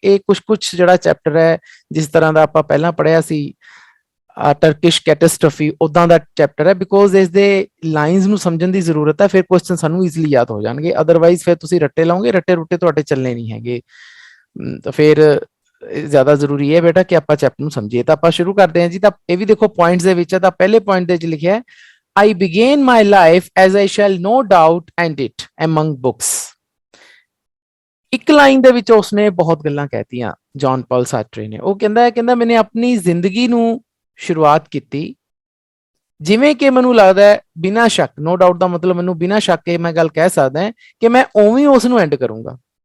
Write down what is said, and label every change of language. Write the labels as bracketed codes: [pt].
[pa] ਇਹ ਕੁਝ ਜਿਹੜਾ ਚੈਪਟਰ ਹੈ ਜਿਸ ਤਰ੍ਹਾਂ ਦਾ ਆਪਾਂ ਪਹਿਲਾਂ ਪੜ੍ਹਿਆ ਸੀ ਟਰਕਿਸ਼ ਕੈਟਾਸਟ੍ਰਫੀ, ਉਦਾਂ ਦਾ ਚੈਪਟਰ ਹੈ, ਬਿਕੋਜ਼ ਇਸ ਦੇ ਲਾਈਨਸ ਨੂੰ ਸਮਝਣ ਦੀ ਜ਼ਰੂਰਤ ਹੈ, ਫਿਰ ਕੁਐਸਚਨ ਸਾਨੂੰ ਈਜ਼ੀਲੀ ਯਾਦ ਹੋ ਜਾਣਗੇ। ਅਦਰਵਾਈਜ਼ ਫਿਰ ਤੁਸੀਂ ਰੱਟੇ ਲਾਓਗੇ, ਰੱਟੇ ਰੁੱਟੇ ਤੁਹਾਡੇ ਚੱਲਣੇ ਨਹੀਂ ਹੈਗੇ। ਤਾਂ ਫਿਰ ਜ਼ਿਆਦਾ ਜ਼ਰੂਰੀ ਹੈ ਬੇਟਾ ਕਿ ਆਪਾਂ ਚੈਪਟਰ ਨੂੰ ਸਮਝੀਏ। ਤਾਂ ਆਪਾਂ ਸ਼ੁਰੂ ਕਰਦੇ ਹਾਂ ਜੀ। ਤਾਂ ਇਹ ਵੀ ਦੇਖੋ ਪੁਆਇੰਟਸ ਦੇ ਵਿੱਚ ਹੈ। ਤਾਂ ਪਹਿਲੇ ਪੁਆਇੰਟ ਦੇ ਵਿੱਚ ਲਿਖਿਆ ਹੈ [en] I began my life as I shall no doubt end it among books. [pa] ਇੱਕ ਲਾਈਨ ਦੇ ਵਿੱਚ ਉਸਨੇ ਬਹੁਤ ਗੱਲਾਂ ਕਹਿਤੀਆਂ ਜੌਨ ਪੌਲ ਸਾਰਟਰੇ ਨੇ। ਉਹ ਕਹਿੰਦਾ ਮੈਨੇ ਆਪਣੀ ਜ਼ਿੰਦਗੀ ਨੂੰ ਸ਼ੁਰੂਆਤ ਕੀਤੀ ਜਿਵੇਂ ਕਿ ਮੈਨੂੰ ਲੱਗਦਾ ਹੈ ਬਿਨਾਂ ਸ਼ੱਕ, [en] no doubt [pa] ਦਾ ਮਤਲਬ ਮੈਨੂੰ ਬਿਨਾਂ ਸ਼ੱਕ ਇਹ ਮੈਂ ਗੱਲ ਕਹਿ ਸਕਦਾ ਕਿ ਮੈਂ ਉਵੇਂ ਉਸ ਨੂੰ ਐਂਡ ਕਰੂੰਗਾ।